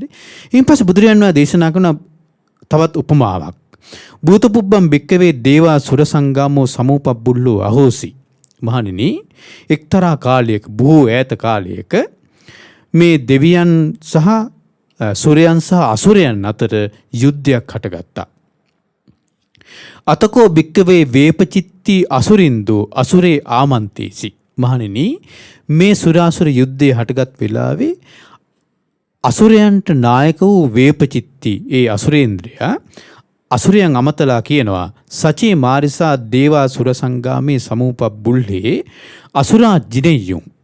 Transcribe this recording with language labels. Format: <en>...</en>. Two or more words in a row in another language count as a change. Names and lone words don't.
<si>ඊට පස්සේ බුදුරජාණන් වහන්සේ දේශනා කරන තවත් උපමාවක්.</si> <pi>භූතපුබ්බම් භික්කවේ දේවා සුර සංගාමෝ සමූපබ්බුල්ලෝ අහෝසි.</pi> <si>මහණෙනි, එක්තරා කාලයක බොහෝ ඈත කාලයක මේ දෙවියන් සහ සුරයන් සහ අසුරයන් අතර යුද්ධයක් හටගත්තා.</si> <pi>අතකෝ භික්කවේ වේපචිත්ති අසුරින්දු අසුරේ ආමන්තේසි.</pi> <si>මහණෙනි, මේ සුරාසුර යුද්ධය හටගත් වෙලාවේ අසුරයන්ට නායක වූ වේපචිත්ති ඒ අසුරේන්ද්‍රයා අසුරයන් අමතලා කියනවා</si> <pi>සචේ මාරිසා දේවා සුර සංගාමේ සමූපබ්බුල්හේ අසුරා ජිනෙය්‍යුම්.</pi>